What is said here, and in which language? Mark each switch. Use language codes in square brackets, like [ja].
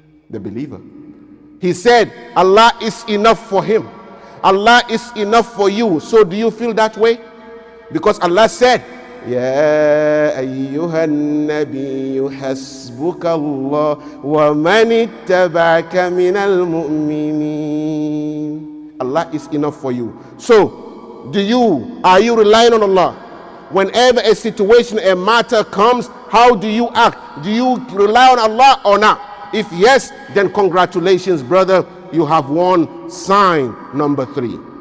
[en] The believer, he said Allah is enough for him. Allah is enough for you. So do you feel that way? Because Allah said, [ar] يا أيها النبي حسبك الله ومن اتبعك من المؤمنين. [en] Allah is enough for you. So, are you relying on Allah? Whenever a situation, a matter comes, how do you act? Do you rely on Allah or not? If yes, then congratulations, brother. You have won sign number 3.